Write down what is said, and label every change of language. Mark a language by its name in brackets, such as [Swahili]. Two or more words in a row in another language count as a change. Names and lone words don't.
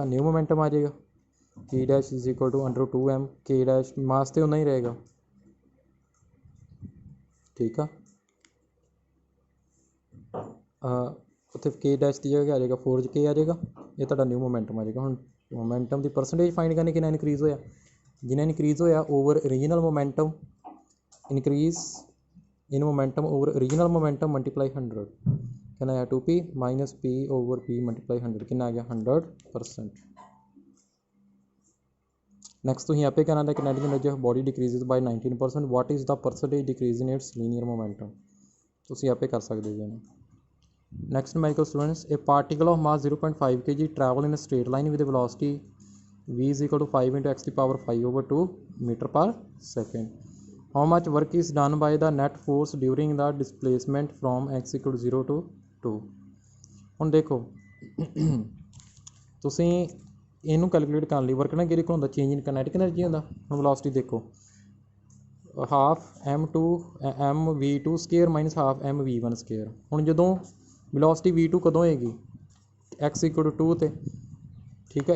[English] new momentum [Punjabi] ਆ ਜਾਏਗਾ P' =√2m, k' ਮਾਸ ਤੇ ਉਨਾ ਹੀ ਰਹੇਗਾ, ਠੀਕ ਆ। ਉੱਥੇ k' ਦੀ ਜਗ੍ਹਾ ਆ ਜਾਏਗਾ 4k ਆ ਜਾਏਗਾ, ਇਹ ਤੁਹਾਡਾ [English] new momentum [Punjabi] ਆ ਜਾਏਗਾ। ਹੁਣ ਮੋਮੈਂਟਮ ਦੀ ਪਰਸੈਂਟੇਜ ਫਾਈਂਡ ਕਰਨੀ, ਕਿੰਨਾ ਇਨਕਰੀਜ਼ ਹੋਇਆ, ਜਿੰਨਾ ਇਨਕਰੀਜ਼ ਹੋਇਆ [English] over original momentum, increase in momentum over original momentum multiply 100, [Punjabi] ਕਿੰਨਾ ਆਇਆ [English] 2p minus p over p multiply 100, [Punjabi] ਕਿੰਨਾ ਆ ਗਿਆ 100%। [English] ਨੈਕਸਟ [Punjabi] ਤੁਸੀਂ ਆਪੇ ਕਰਨਾ [English] the kinetic energy of body decreases by 19%, what is the percentage decrease in its linear momentum, [Punjabi] ਤੁਸੀਂ ਆਪੇ ਕਰ ਸਕਦੇ ਜੀ ਇਹਨੂੰ। [English] next medical students, a particle of mass 0.5 kg travel in a straight line with a velocity v = 5 × x⁵ meter per second। How much work is done by the net force during the displacement from x = 0 to 2। [Punjabi] ਹੁਣ ਦੇਖੋ ਤੁਸੀਂ ਇਹਨੂੰ ਕੈਲਕੂਲੇਟ ਕਰਨ ਲਈ ਵਰਕ ਨਾ ਕਿਹਦੇ ਕੋਲ ਹੁੰਦਾ, [English] change in kinetic energy [Punjabi] ਹੁੰਦਾ। ਹੁਣ ਵੈਲੋਸਿਟੀ ਦੇਖੋ, [English] half m2 mv2 square minus half mv1 square. [Punjabi] ਹੁਣ ਜਦੋਂ ਵੈਲੋਸਿਟੀ v2 ਕਦੋਂ ਹੋਏਗੀ, x = 2 ਤੇ, ਠੀਕ ਹੈ।